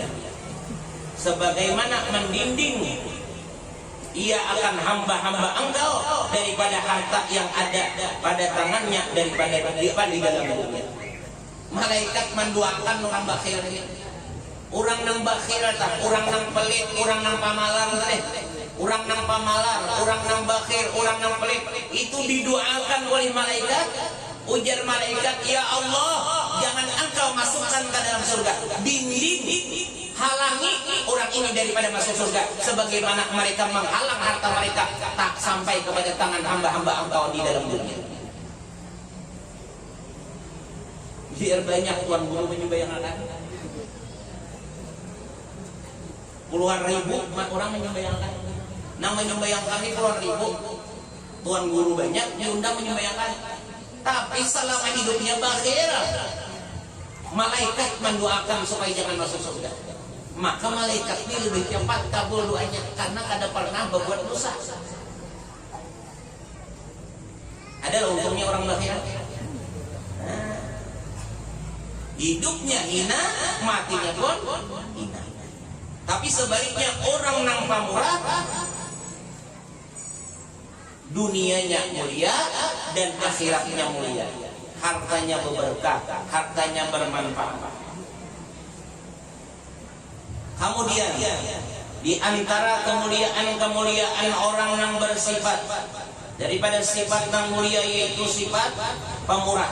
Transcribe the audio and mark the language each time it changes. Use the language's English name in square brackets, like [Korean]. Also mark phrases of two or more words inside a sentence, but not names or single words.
[Indonesian] Sebagaimana mendinding ia akan hamba-hamba engkau daripada harta yang ada pada tangannya daripada di dalam dunia. Malaikat mendoakan orang bakhil ini. Orang nang bakhil tak, orang nang pelit, orang nang pamalar teh. Orang nang pamalar, orang nang bakhil, orang nang pelit itu didoakan oleh malaikat. Ujar malaikat, ya Allah, jangan engkau masukkan ke dalam surga. Dinding halangi orang ini daripada masuk surga, sebagaimana mereka menghalang harta mereka tak sampai kepada tangan hamba-hamba engkau di dalam dunia. Biar banyak tuan guru menyembayangkan. Puluhan ribu orang menyembayangkan. Nang menyembayangkan ini puluhan ribu. Tuan guru banyak diundang menyembayangkan. Tapi selama hidupnya bakhil, malaikat mendoakan supaya jangan masuk surga. Maka malaikat ini lebih cepat kabul doanya karena kada pernah berbuat dosa. Ada untungnya orang bakhil. Hidupnya hina, matinya pun hina. Tapi sebaliknya orang nang pamurah, dunianya mulia dan akhiratnya mulia. Hartanya berberkah, hartanya bermanfaat. Kemudian di antara kemuliaan orang yang bersifat daripada sifat yang mulia yaitu sifat pemurah.